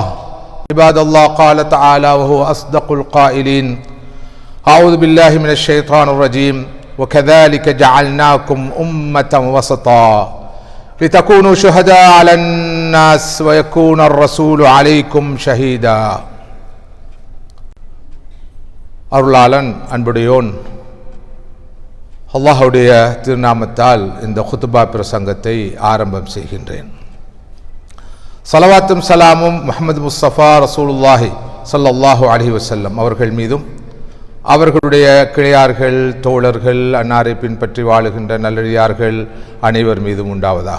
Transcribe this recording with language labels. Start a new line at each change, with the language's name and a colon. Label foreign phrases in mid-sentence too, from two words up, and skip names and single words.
Arabic: عباد الله قال تعالى وهو أصدق القائلين: أعوذ بالله من الشيطان الرجيم وكذلك جعلناكم أمة وسطا لتكونوا شهداء على الناس ويكون الرسول عليكم شهيدا.
Tamil: அருளாளன் அன்புடையோன் அல்லாஹ்வுடைய திருநாமத்தால் இந்த குத்பா பிரசங்கத்தை ஆரம்பம் செய்கின்றேன். ஸலவாத்தும் சலாமும் முஹம்மது முஸ்தபா
Arabic: رسول الله صلى الله عليه وسلم
Tamil: அவர்கள் மீதும் அவர்களுடைய கிளையார்கள் தோழர்கள் அன்னாரை பின்பற்றி வாழுகின்ற நல்லடியார்கள் அனைவர் மீதும் உண்டாவதாக.